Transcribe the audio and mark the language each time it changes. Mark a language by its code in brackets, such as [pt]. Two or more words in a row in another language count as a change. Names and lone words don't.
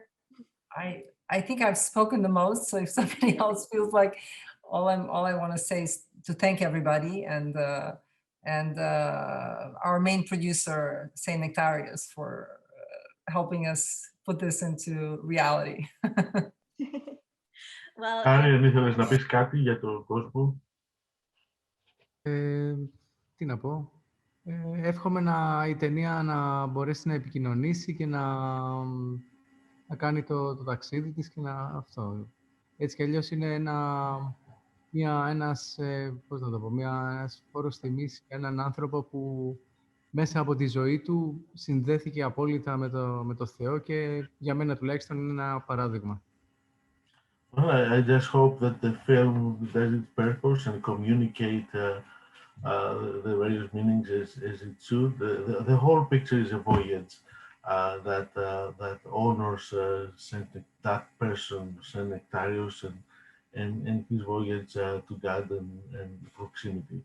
[en] I think I've spoken the most, so if somebody else feels like all I want to say is to thank everybody, and our main producer, St. Nectarius, for helping us put this into reality. Well, [el] Άρη, αν ήθελες να πεις κάτι για τον κόσμο. Τι να πω. Εύχομαι η ταινία να μπορέσει να επικοινωνήσει και να κάνει το ταξίδι της και αυτό. Έτσι κι αλλιώς είναι ένας φόρος τιμής για έναν άνθρωπο που μέσα από τη ζωή του συνδέθηκε απόλυτα με το Θεό και για μένα τουλάχιστον είναι ένα παράδειγμα. [en] Well, I just hope that the film does its purpose and communicate the various meanings as it should. The whole picture is a voyage that honors that person, Saint Nectarius, and his voyage to God and proximity.